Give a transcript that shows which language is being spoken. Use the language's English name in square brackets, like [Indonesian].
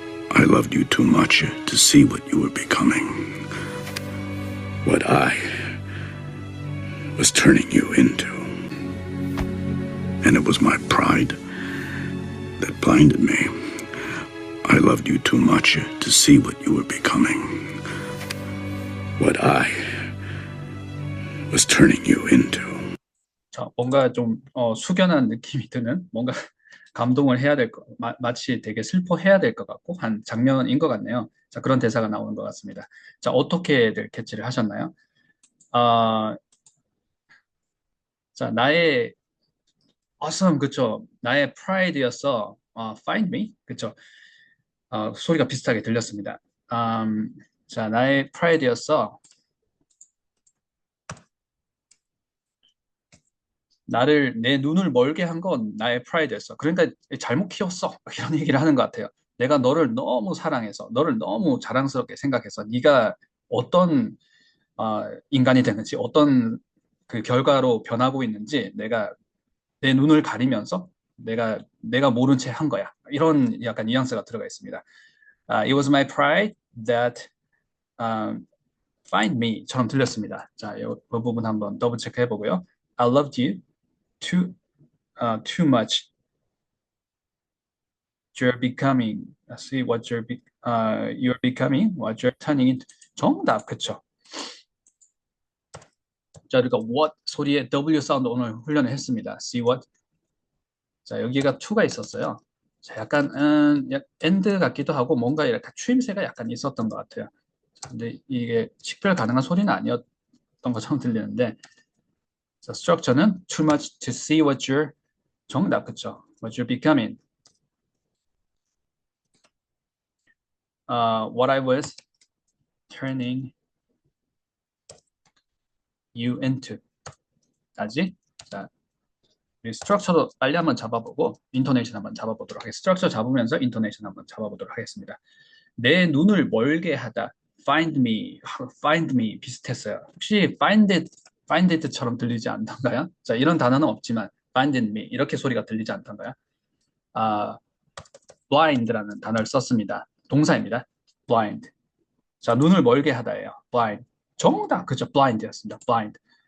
[English] I loved you too much to see what you were becoming. What I was turning you into. And it was my pride that blinded me. I loved you too much to see what you were becoming. What I was turning you into. [Korean] 자, 뭔가 좀 숙연한 느낌이 드는 뭔가 감동을 해야 될 것, 마치 되게 슬퍼해야 될 것 같고 한 장면인 것 같네요. 자, 그런 대사가 나오는 것 같습니다. 자, 어떻게들 캐치를 하셨나요? 아, 자, 나의 [English] awesome, [Korean] 그쵸? 나의 pride였어. [English] find me, [Korean] 그쵸? 소리가 비슷하게 들렸습니다. 자, 나의 pride였어. 내 눈을 멀게 한 건 나의 프라이드였어. 그러니까 잘못 키웠어. 이런 얘기를 하는 것 같아요. 내가 너를 너무 사랑해서, 너를 너무 자랑스럽게 생각해서, 네가 어떤 인간이 되는지, 어떤 그 결과로 변하고 있는지, 내가 내 눈을 가리면서 내가 모른 채 한 거야. 이런 약간 뉘앙스가 들어가 있습니다. [English] It was my pride that find me처럼 들렸습니다. [Korean] 자, 이 부분 한번 더블 체크해 보고요. [English] I loved you too much. You're becoming. See what you're becoming. What you're turning into. [Korean] 정답, 그쵸? 자, 그러니까 what 소리에 W 사운드 오늘 훈련을 했습니다. [English] See what. [Korean] 자, 여기가 to가 있었어요. 자, 약간 and 같기도 하고 뭔가 이렇게 추임새가 약간 있었던 것 같아요. 자, 근데 이게 식별 가능한 소리는 아니었던 것처럼 들리는데, 자, structure는 [English] too much to see what you're. [Korean] 정답, 그쵸? [English] What you're becoming. What I was turning you into. [Korean] 까지. 자, 우리 스트럭처도 빨리 한번 잡아보고 인토네이션 한번 잡아보도록 하겠습니다. 스트럭처 잡으면서 인토네이션 한번 잡아보도록 하겠습니다. 내 눈을 멀게 하다. [English] find me 비슷했어요. [Korean] 혹시 find it처럼 들리지 않던가요? 자, 이런 단어는 없지만 [English] find me [Korean] 이렇게 소리가 들리지 않던가요? blind라는 단어를 썼습니다. 동사입니다. blind. 자, 눈을 멀게 하다예요. blind. 정답, 그죠? blind였습니다. blind.